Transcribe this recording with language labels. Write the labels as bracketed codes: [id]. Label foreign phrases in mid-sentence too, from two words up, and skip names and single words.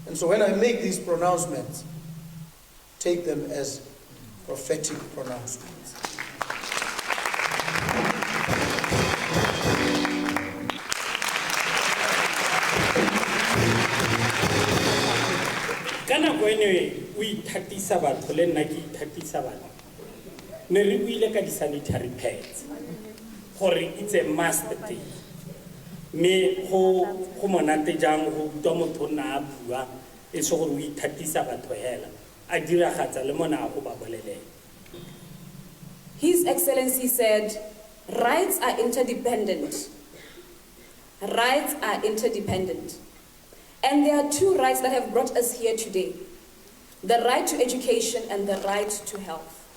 [en] And so when I make these pronouncements, take them as prophetic pronouncements. [tn] Kana kwene we thatisa batho le nna ke thatisa bana ne re buile ka di-sanitary pads gore [en] it's a must thing [tn] me go monate jang go utlwa motho nna a bua e se gore o ithatisa batho hela a diragatsa le mona go ba bolelele. [en] His Excellency said, rights are interdependent. Rights are interdependent. And there are two rights that have brought us here today. The right to education and the right to health.